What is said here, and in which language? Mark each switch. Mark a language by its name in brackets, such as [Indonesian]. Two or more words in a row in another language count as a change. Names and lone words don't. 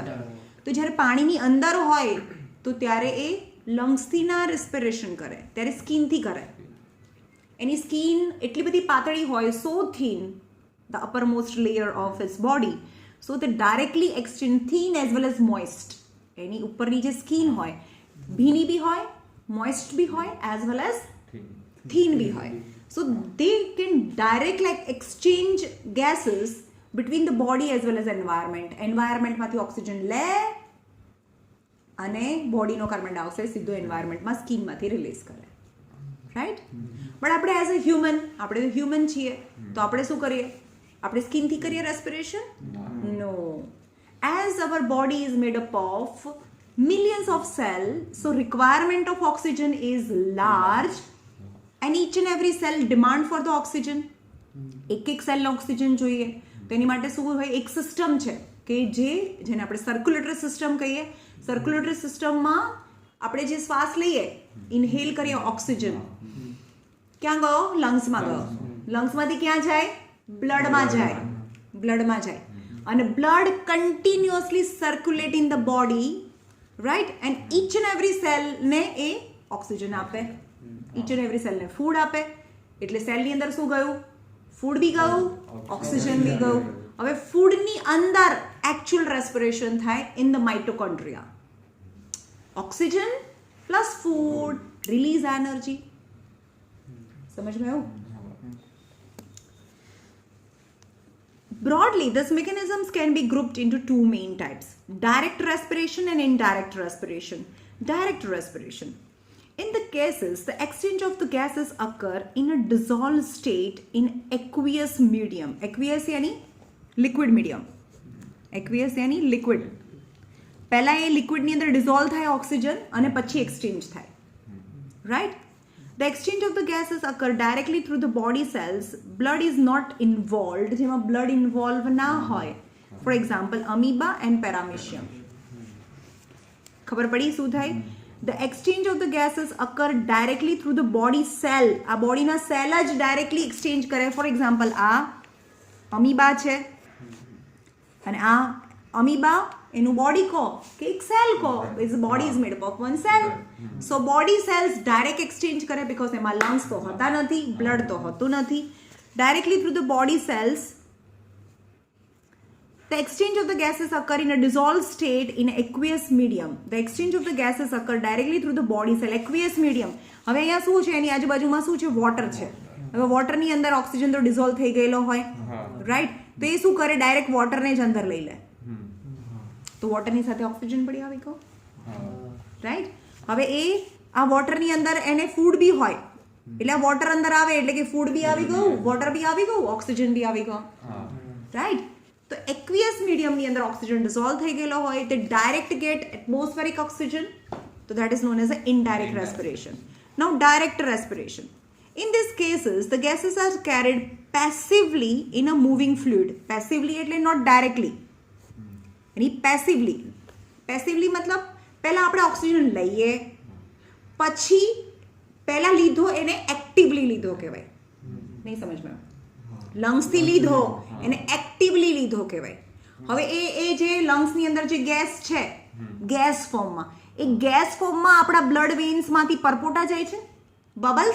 [Gujarati] તો જ્યારે પાણીની અંદર હોય તો ત્યારે એ લંગ્સથી ના રેસ્પિરેશન કરે, ત્યારે સ્કિનથી કરે. એની સ્કિન એટલી બધી પાતળી હોય, [English] so thin, the upper most layer of his body, so તે directly exchange thin as well as moist. [Gujarati] એની ઉપરની જે સ્કિન હોય ભીની બી હોય, [English] moist [Gujarati] ભી હોય [English] as well as thin [Gujarati] ભી હોય. [English] So they can direct like exchange gases between the body as well as environment. [Gujarati] Environment માંથી ઓક્સિજન લે અને બોડીનો [English] carbon dioxide [Gujarati] સીધો એન્વાયરમેન્ટમાં સ્કિનમાંથી રિલીઝ કરે, રાઈટ? બટ આપણે [English] as a human, [Gujarati] આપણે તો હ્યુમન છીએ તો આપણે શું કરીએ? આપણે સ્કિનથી કરીએ રેસ્પિરેશન? નો. [English] As our body is made up of millions of cells, so requirement of oxygen is large and each and every cell demand for the oxygen. [Gujarati] એક સેલ ઓક્સિજન જોઈએ તો એની માટે શું હોય? એક સિસ્ટમ છે કે જેને આપણે [English] circulatory system [Gujarati] કહીએ. [English] circulatory system [Gujarati] આપણે જે શ્વાસ લઈએ, ઇન્હેલ કરીએ ઓક્સિજન, ક્યાં ગયો? લંગ્સમાં ગયો. લંગ્સમાંથી ક્યાં જાય? બ્લડમાં જાય. [English] અને blood continuously circulate in the body, right? એન્ડ each and every cell [Gujarati] ને એ ઓક્સિજન આપે, [English] each and every cell [Gujarati] ને ફૂડ આપે. એટલે સેલની અંદર શું ગયું? ફૂડ બી ગયું, ઓક્સિજન બી ગયું. હવે ફૂડની અંદર [English] actual respiration થાય in the mitochondria. Oxygen plus food release energy. [Hindi] समझ में आयो? [English] Broadly, these mechanisms can be grouped into two main types: direct respiration and indirect respiration. Direct respiration. In the cases, the exchange of the gases occur in a dissolved state in aqueous medium. Aqueous यानी liquid medium. Aqueous यानी liquid. [Gujarati] પહેલા એ લિક્વિડની અંદર ડિઝોલ્વ થાય ઓક્સિજન અને પછી એક્સચેન્જ થાય, રાઈટ? [English] The exchange of the gases occur directly through the body cells. Blood is not involved, જેમાં blood involved [Gujarati] ના હોય. [English] For example, amoeba and paramecium. [Gujarati] ખબર પડી શું થાય? [English] The exchange of the gases occur directly through the body cell. [Gujarati] આ બોડીના સેલ જ ડાયરેક્ટલી એક્સચેન્જ કરે. [English] for example, [Gujarati] આ અમીબા છે અને આ અમીબા એનું બોડી કહો કે એક સેલ કહો. [English] is body is made up of one cell. so body cells direct exchange [Gujarati] કરે બીકોઝ એમાં લંગ્સ તો હોતા નથી, બ્લડ તો હોતું નથી. [English] directly through the body cells the exchange of the gases occur in a dissolved state in aqueous medium. The exchange of the gases occur directly through the body cell. Aqueous medium. [Gujarati] હવે અહીંયા શું છે? એની આજુબાજુમાં શું છે? વોટર છે. હવે વોટરની અંદર ઓક્સિજન તો ડિઝોલ્વ થઈ ગયેલો હોય, રાઈટ? તો એ શું કરે? ડાયરેક્ટ વોટરને જ અંદર લઈ લે. તો વોટરની સાથે ઓક્સિજન પડી આવી ગયો, રાઈટ? હવે એ આ વોટરની અંદર એને ફૂડ બી હોય એટલે આ વોટર અંદર આવે એટલે કે ફૂડ બી આવી ગયું, વોટર બી આવી ગયું, ઓક્સિજન બી આવી ગયો, રાઈટ? [English] તો aqueous medium [Gujarati] અંદર ઓક્સિજન ડિઝોલ્વ થઈ ગયેલો હોય તે [English] direct get atmospheric oxygen, તો that is known as a indirect respiration. now direct respiration. In these cases, the gases are carried passively in a moving fluid. Passively એટલે not directly. એની passively. [Gujarati] Passively મતલબ પહેલા આપણે ઓક્સિજન લઈએ પછી પહેલા લીધો એને એક્ટિવલી લીધો કહેવાય. નહીં સમજમાં? લંગ્સથી લીધો એને એક્ટિવલી લીધો કહેવાય. હવે એ જે લંગ્સની અંદર જે ગેસ છે [English] gas form, [Gujarati] એ [English] gas form [Gujarati] આપણા બ્લડ વેન્સમાંથી પરપોટા જાય છે, બબલ્સ?